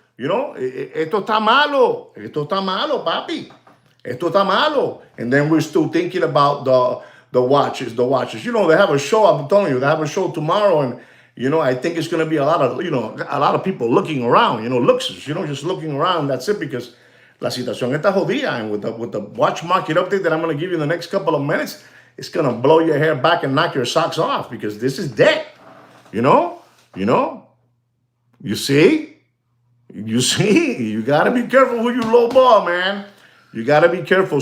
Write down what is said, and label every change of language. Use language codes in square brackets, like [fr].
[es] Esto está malo, papi. Esto está malo. [en] And then we're still thinking about the watches. They have a show, I'm telling you, they have a show tomorrow, and I think it's going to be a lot of people looking around, just looking around. That's it, because [es] la situación está jodida. [en] And with the watch market update that I'm going to give you in the next couple of minutes, it's going to blow your hair back and knock your socks off, because this is dead. You see, you got to be careful who you lowball, man. You got to be careful.